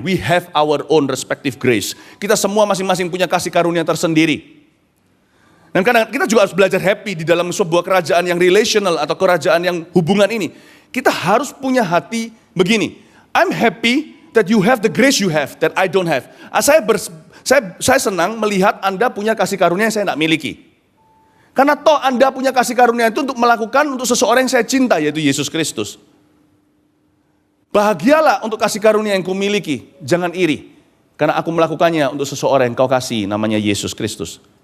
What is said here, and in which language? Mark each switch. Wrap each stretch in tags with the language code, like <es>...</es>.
<en>We have our own respective grace.</en> <id>Kita semua masing-masing punya kasih karunia tersendiri. Dan kadang kita juga harus belajar happy di dalam sebuah kerajaan yang relational atau kerajaan yang hubungan ini. Kita harus punya hati begini.</id> <en>I'm happy that you have the grace you have, that I don't have.</en> <id>Saya senang melihat Anda punya kasih karunia yang saya tidak miliki. Karena toh Anda punya kasih karunia itu untuk melakukan untuk seseorang yang saya cinta, yaitu Yesus Kristus. Bahagialah untuk kasih karunia yang kau miliki, jangan iri. Karena aku melakukannya untuk seseorang yang kau kasih, namanya Yesus Kristus.</id>